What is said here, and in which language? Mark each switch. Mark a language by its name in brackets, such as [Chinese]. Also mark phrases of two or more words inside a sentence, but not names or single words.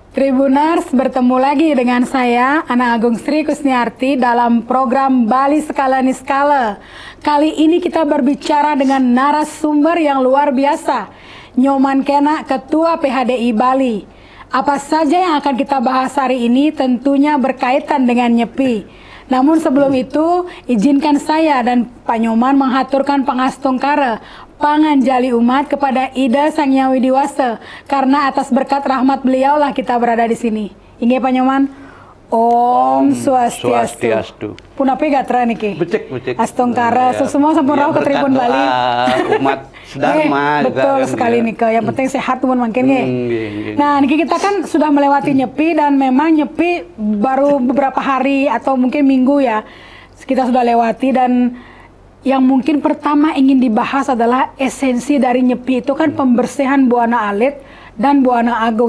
[Indonesian] Tribuners, bertemu lagi dengan saya, Ana Agung Sri Kusniarti, dalam program Bali Skala Niskala. Kali ini kita berbicara dengan narasumber yang luar biasa, Nyoman Kena, Ketua PHDI Bali. Apa saja yang akan kita bahas hari ini tentunya berkaitan dengan nyepi. Namun sebelum itu, izinkan saya dan Pak Nyoman menghaturkan pangastungkara pangan jali umat kepada Ida Sang Hyang Widiwasa, karena atas berkat rahmat beliaulah kita berada di sini. Inge Pak Nyoman. [Balinese] Om Swastiastu. Punapa gatra niki. Becek. [Indonesian] Astungkara, semua sampun rauh ke Tribun Bali. Umat sedharma. Betul sekali Nika. Yang penting sehat pun makin Nah, niki kita kan sudah melewati nyepi, dan memang nyepi baru beberapa hari atau mungkin minggu ya. Kita sudah lewati, dan yang mungkin pertama ingin dibahas adalah esensi dari nyepi itu kan pembersihan Buana Alit dan Buana Agung.